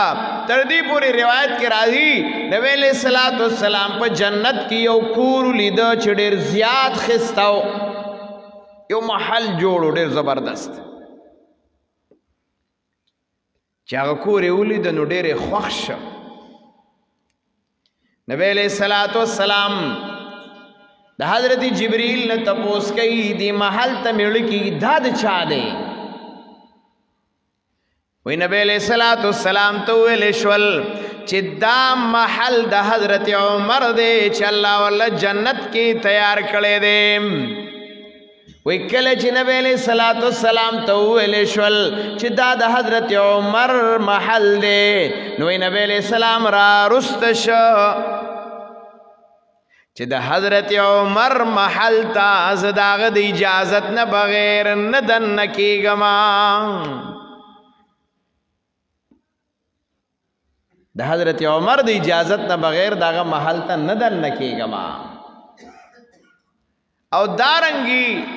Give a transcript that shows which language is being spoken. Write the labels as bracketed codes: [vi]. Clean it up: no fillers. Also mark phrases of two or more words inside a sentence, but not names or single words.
[ps] تر دې پورې روایت کې راځي نبی [ar] علیہ الصلوۃ والسلام [ps] په جنت کې یو کور لیده چې ډېر زیات ښایسته و، یو محل جوړو ډېر زبردست، چې هغه کور یې ولیده نو ډېر یې خوښ شه. نبی [ar] علیہ الصلوۃ والسلام [ps] د حضرت جبریل نه تپوس کوي دې محل ته مېړه کې دا د چا دی؟ وی نبی [ar] علیہ السلام [ps] تو ویل شول چې دا محل د حضرت عمر دی چې الله والله جنت کې تیار کړی دی وی کله چې نبی [ar] علیہ السلام [ps] تو ویل شول چې دا د حضرت عمر محل دی نو نبی علیہ السلام را رست شو چې د حضرت عمر محل ته زه د هغه د اجازت نه بغیر نه دننه کېږم د حضرت عمر د اجازت نه بغیر دغه محل ته نه دننه کېږم او دارنګي